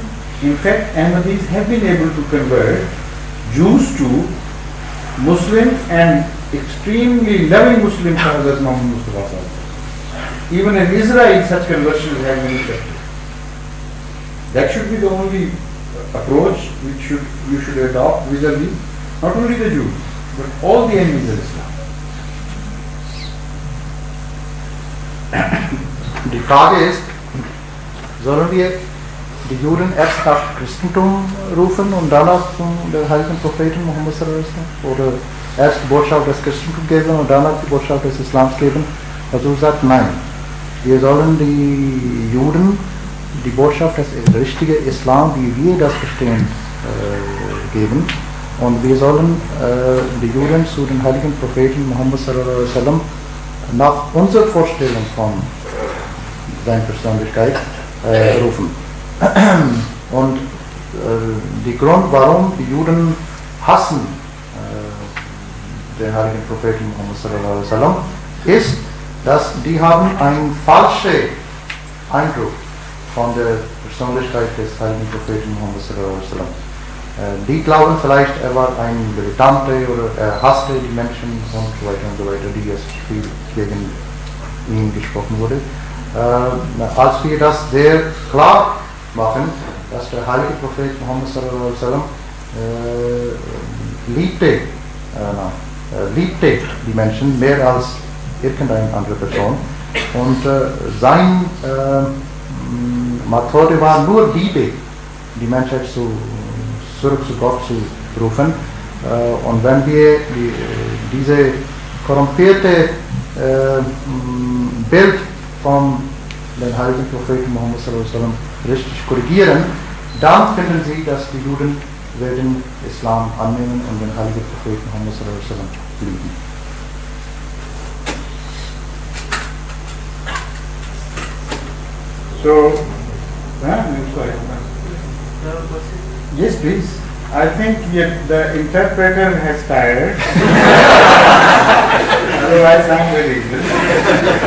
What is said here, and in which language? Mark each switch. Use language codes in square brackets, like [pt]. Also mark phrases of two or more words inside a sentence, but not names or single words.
[en] In fact, Ahmadis have been able to convert Jews to Muslims and extremely loving Muslims to Hazrat Muhammad Mustafa. Even in Israel, such conversions have been effective. That should be the only approach which you should adopt vis-a-vis not only the Jews, but all the enemies of Islam. [de] Die Frage ist, sollen wir die Juden erst nach Christentum rufen und danach zum heiligen Propheten Muhammad [ar] صلى الله عليه وسلم? [de] Oder erst die Botschaft des Christentums geben und danach die Botschaft des Islams geben? Also sagt nein. Wir sollen die Juden die Botschaft des richtigen Islam, wie wir das verstehen, geben. Und wir sollen die Juden zu den heiligen Propheten Muhammad [ar] صلى الله عليه وسلم [de] nach unserer Vorstellung von seiner Persönlichkeit rufen. Und der Grund, warum die Juden hassen den heiligen Propheten Muhammad [ar] صلى الله عليه وسلم, [de] ist, dass die haben einen falschen Eindruck von der Persönlichkeit des heiligen Propheten Muhammad [ar] صلى الله عليه وسلم. [de] Die glauben vielleicht, er war ein Militante oder er hasste die Menschen und so weiter, die es viel gegen ihn gesprochen wurde. Als wir das sehr klar machen, dass der heilige Prophet Muhammad [ar] صلى الله عليه وسلم [de] liebte die Menschen mehr als irgendeine andere Person. Und sein Methode war nur Liebe, die Menschheit zurück zu Gott zu rufen. Und wenn wir diese korrumpierte Bild von den heiligen Propheten Muhammad [ar] صلى الله عليه وسلم [de] richtig korrigieren, dann finden Sie, dass die Juden werden Islam annehmen und den heiligen Propheten Muhammad [ar] صلى الله عليه وسلم [de] lieben. [en] So, yes, please. I think the interpreter has tired. Otherwise, I'm very good.